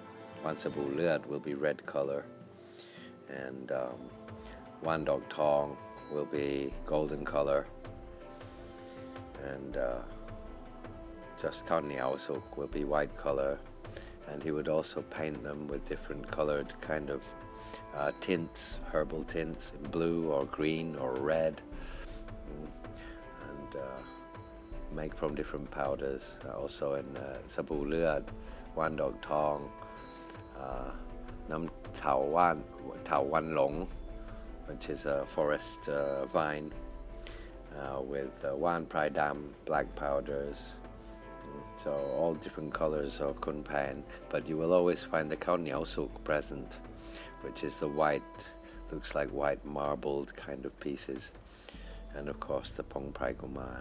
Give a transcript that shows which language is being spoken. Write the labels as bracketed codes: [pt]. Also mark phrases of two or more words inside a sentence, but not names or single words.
[en] Wan Sabu Luad will be red color, and Wan Dork Tong will be golden color, and just Khaw Hniaw Sukh will be white color. And he would also paint them with different colored kind of tints, herbal tints, in blue or green or red, and make from different powders. Also in Sabu Luad, Wan Dork Tong, Nam Tao Wan Long, which is a forest vine, with Wan Prai Dam black powders. So all different colors of Khun Phaen, but you will always find the Khaw Hniaw Sukh present, which is the white, looks like white marbled kind of pieces, and of course the Pong Prai Kumarn.